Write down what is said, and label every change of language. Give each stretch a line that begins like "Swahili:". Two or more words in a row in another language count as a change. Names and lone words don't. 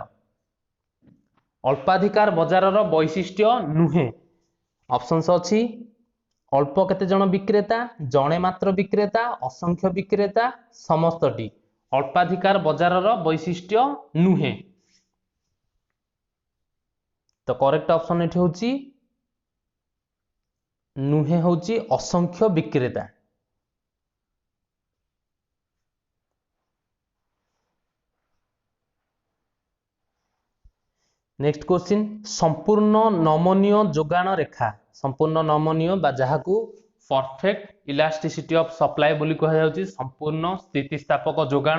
Odia: ଅଳ୍ପାଧିକାର ବଜାରର ବୈଶିଷ୍ଟ୍ୟ ନୁହେଁ, ଅପସନ୍ସ ଅଛି ଅଳ୍ପ କେତେ ଜଣ ବିକ୍ରେତା, ଜଣେ ମାତ୍ର ବିକ୍ରେତା, ଅସଂଖ୍ୟ ବିକ୍ରେତା, ସମସ୍ତଟି। ଅଳ୍ପାଧିକାର ବଜାରର ବୈଶିଷ୍ଟ୍ୟ ନୁହେଁ, ତ
English: correct option
Odia: ଏଠି ହେଉଛି ନୁହେଁ ହେଉଛି ଅସଂଖ୍ୟ ବିକ୍ରେତା।
English: next question
Odia: ସମ୍ପୂର୍ଣ୍ଣ ନମନୀୟ ଯୋଗାଣ ରେଖା, ସମ୍ପୂର୍ଣ୍ଣ ନମନୀୟ ବା ଯାହାକୁ
English: perfect elasticity of supply
Odia: ବୋଲି କୁହାଯାଉଛି, ସମ୍ପୂର୍ଣ୍ଣ ସ୍ଥିତିସ୍ଥାପକ ଯୋଗାଣ।